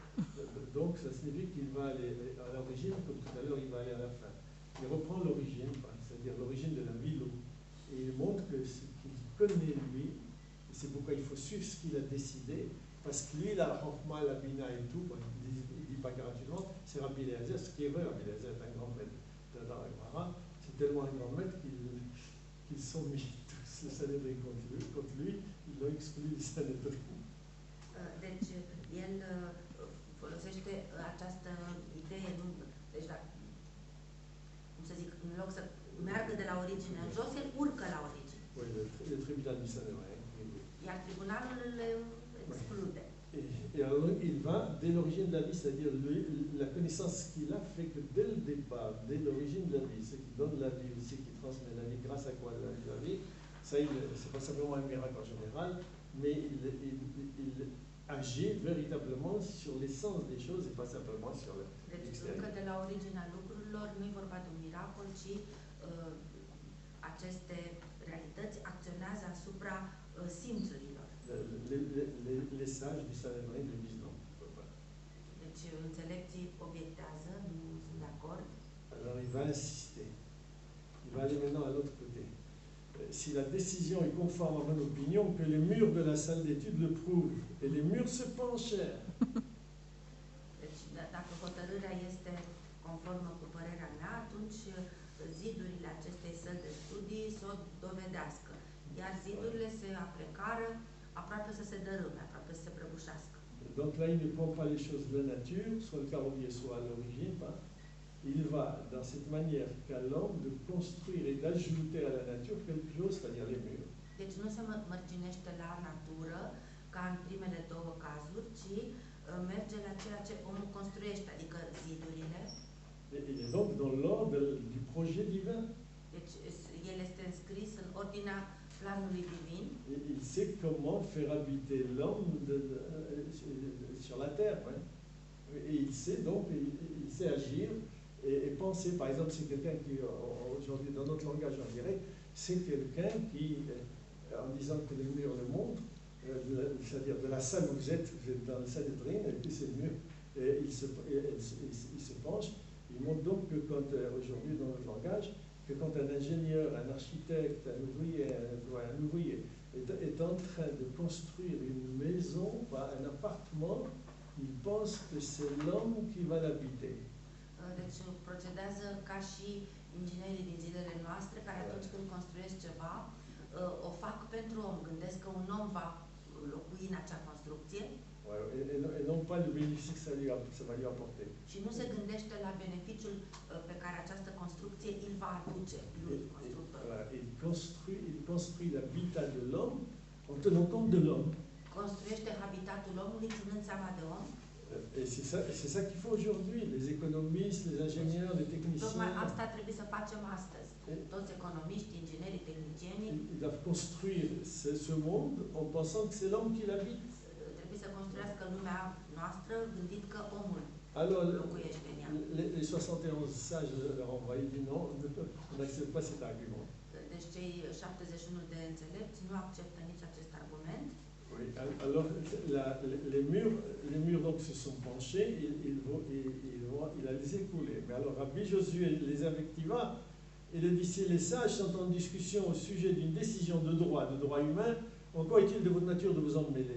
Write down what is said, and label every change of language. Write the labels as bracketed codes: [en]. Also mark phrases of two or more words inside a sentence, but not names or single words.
[fr] Donc ça signifie qu'il va aller à l'origine, comme tout à l'heure, il va aller à la fin. Il reprend l'origine, c'est-à-dire l'origine de la vie, l'eau. Et il montre que ce qu'il connaît lui, et c'est pourquoi il faut suivre ce qu'il a décidé, parce que lui, la Chokhmah, la Bina et tout, il ne dit pas gratuitement, c'est Rabbi Eliezer, ce qui est vrai, Rabbi Eliezer est un grand maître dans la Gemara, c'est tellement un grand maître qu'ils sont mis tous le Sanhedrin contre lui, ils l'ont exclu du Sanhedrin. [ro] Deci, el folosește această idee, nu, deci, cum să zic, în loc să meargă de la origine în jos, el urcă la origine. [fr] Oui, le tribunal du Sanhedrin. [ro] Iar tribunalul le exclude. [fr] Et alors, il va dès l'origine de la vie, c'est-à-dire la connaissance qu'il a fait que dès le départ, dès l'origine de la vie, ce qui donne la vie aussi, qui transmet la vie, grâce à quoi la vie, ça, c'est pas simplement un miracle en général, mais il agit véritablement sur l'essence des choses et pas simplement sur [ro] Deci, încă de la originea lucrurilor, nu e vorba de un miracol, ci aceste realități acționează asupra simțurilor. [fr] Les sages du Sanhedrin le disent non. [ro] Deci, înțelepții obiectează, nu sunt de acord. [fr] Alors il va insister. Il va aller maintenant à l'autre côté. Si la décision est conforme à mon opinion, que les murs de la salle d'étude le prouvent. Et les murs se penchèrent. [ro] Deci, dacă hotărârea este conformă cu părerea mea, atunci zidurile acestei săli de studii să o dovedească. Iar zidurile se aplecară aproape să se dărâme, aproape să se prăbușească. [fr] Donc là, il ne prend pas les choses de la nature, soit le carolier, soit à l'origine. Il va dans cette manière qu'a l'homme de construire et d'ajouter à la nature quelque chose, c'est-à-dire les murs. [ro] Deci nu se mărginește la natură, ca în primele două cazuri, ci merge la ceea ce omul construiește, adică zidurile. [fr] Il est donc dans l'ordre du projet divin. [ro] Deci el este înscris în ordinea planului divin. [fr] Et il sait comment faire habiter l'homme sur la terre. Hein. Et il sait donc, il sait agir et penser. Par exemple, c'est quelqu'un qui, aujourd'hui, dans notre langage, on dirait, c'est quelqu'un qui, en disant que les murs le montrent, c'est-à-dire de la salle où vous êtes dans le Sanhedrin, et puis c'est le mur, et il se penche. Il montre donc que quand, aujourd'hui, dans notre langage, que quand un ingénieur, un architecte, un ouvrier est en train de construire une maison, un appartement, il pense que c'est l'homme qui va l'habiter. [ro] Deci procedează ca și inginerii din zilele noastre, care atunci când construiesc ceva, o fac pentru om. Gândesc că un om va locui în acea construcție. [fr] Et non pas le bénéfice que ça va lui apporter. [ro] Și nu se gândește la beneficiul pe care această construcție îl va aduce lui, constructorul. [fr] Il construit l'habitat de l'homme en tenant compte de l'homme. [ro] Construiește habitatul omului ținând seama de om. [fr] Et c'est ça qu'il faut aujourd'hui, les économistes, les ingénieurs, les techniciens. [ro] Tocmai asta trebuie să facem astăzi. Toți economiștii, inginerii, tehnicienii. [fr] Ils doivent construire ce monde en pensant que c'est l'homme qui l'habite. [ro] Trebuie să construiască lumea noastră gândit că omul locuiește în ea. [fr] Les 71 sages leur ont envoyé dit non, on n'accepte pas cet argument. [ro] Deci cei 71 de înțelepți nu acceptă nici acest argument. [fr] Oui, alors les murs donc se sont penchés, il a les écoulé. Mais alors Rabbi Josué les invectiva Et les sages sont en discussion au sujet d'une décision de droit humain. En quoi est-il de votre nature de vous en mêler?